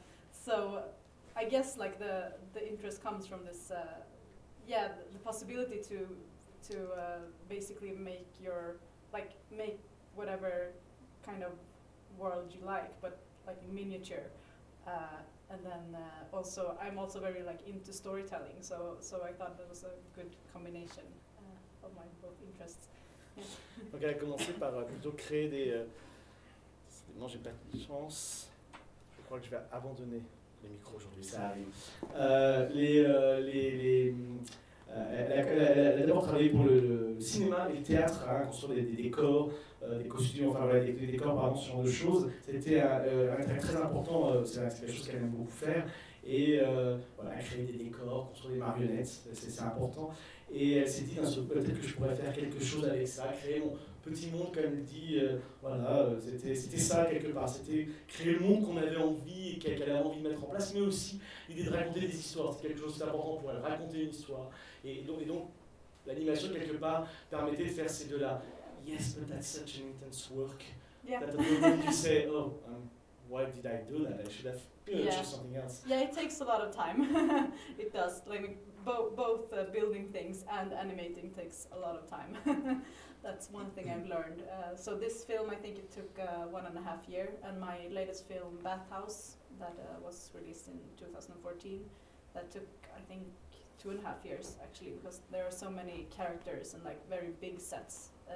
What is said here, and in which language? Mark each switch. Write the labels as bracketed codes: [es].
[en] So I guess like the interest comes from this, the possibility to basically make your, like, make whatever kind of world you like, but like in miniature. And then also, I'm also very like into storytelling, so I thought that was a good combination of my both interests. [fr] Donc elle a commencé par plutôt créer des... Non, j'ai pas de chance. Je crois que je vais abandonner les micros aujourd'hui, ça arrive. Elle a d'abord travaillé pour le cinéma et le théâtre, hein, construire des décors, des costumes, enfin voilà, des décors, pardon, ce genre de choses. C'était un intérêt très important, c'est quelque chose qu'elle aime beaucoup faire. Et voilà, créer des décors, construire des marionnettes, c'est important. Et elle s'est dit, peut-être que je pourrais faire quelque chose avec ça, créer petit monde, comme il dit, voilà, c'était ça quelque part, c'était créer le monde qu'on avait envie et qu'elle avait envie de mettre en place, mais aussi l'idée de raconter des histoires, c'est quelque chose d'important pour elle, raconter une histoire. Et donc, l'animation, quelque part, permettait de faire ces deux-là. [en] Yes, but that's such an intense work. Yeah. That the moment you say, oh, why did I do that? I should have built yeah. something else. Yeah, it takes a lot of time. It does. Like, both building things and animating takes a lot of time. That's one thing I've learned. So this film, I think it took 1.5 years. And my latest film, Bathhouse, that was released in 2014, that took, I think, 2.5 years, actually, because there are so many characters and like very big sets.